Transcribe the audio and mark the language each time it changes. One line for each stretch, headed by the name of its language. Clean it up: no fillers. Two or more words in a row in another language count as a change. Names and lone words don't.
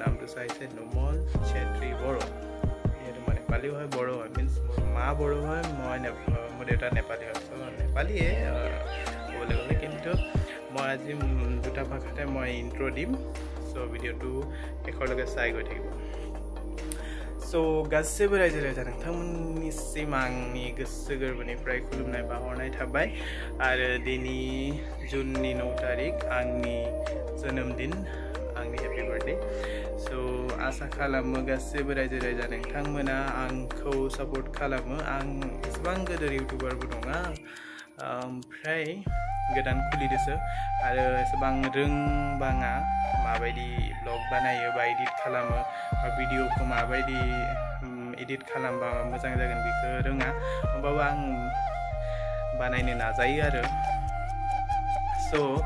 Assamese: নামটো চাইছে নুমল চেত্ৰী বড়ো যেহেতু মই নেপালী হয় বড়ো হয় মিন্স মোৰ মা বড়ো হয় মই মোৰ দেউতা নেপালী হয় সো নেপালীয়ে ক'বলৈ গ'লে কিন্তু মই আজি দুটা ভাষাতে মই ইন্ট্ৰো দিম সো ভিডিওটো শেষলৈকে চাই গৈ থাকিব
Bodo: So गासैबो रायजो राजा नोंथांमोननिसिम आंनि गोसो गोरबोनिफ्राय खुलुमनाय बावहरनाय थाबाय आरो दिनै जुननि 9 तारिख आंनि जोनोमदिन आंनि
English: happy birthday
Bodo: सो आसा खालामो गासैबो रायजो राजा नोंथांमोना आंखौ सापर्ट खालामो आं एसेबां गोदोर इउटिउबारबो नङा ओमफ्राय गोदान खुलिदोसो आरो एसेबां रोंबाङा माबायदि ब्लग बानायो बा एडिट खालामो बा भिडियोखौ माबायदि एडिट खालामबा मोजां जागोन बेखौ रोङा होमबाबो आं बानायनो नाजायो आरो सो